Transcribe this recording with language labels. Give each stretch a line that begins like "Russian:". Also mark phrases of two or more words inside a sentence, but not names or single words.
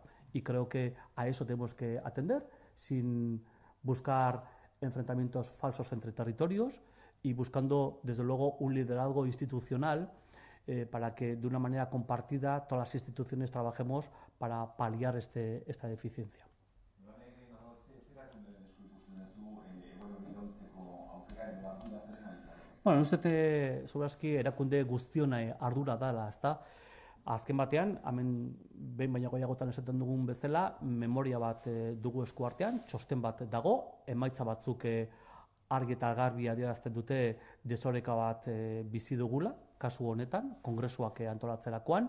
Spanish: Y creo que a eso tenemos que atender sin buscar enfrentamientos falsos entre territorios y buscando, desde luego, un liderazgo institucional para que, de una manera compartida, todas las instituciones trabajemos para paliar esta deficiencia.
Basque: Bueno, uste Zubraski erakunde guztionai ardura dela, ezta? Azken batean, hemen behin baino gehiagotan esaten dugun bezala, memoria bat dugu esku artean, txosten bat dago, emaitza batzuk argi eta garbi adierazten dute desoreka bat bizi dugula, kasu honetan, kongresuak antolatzerakoan.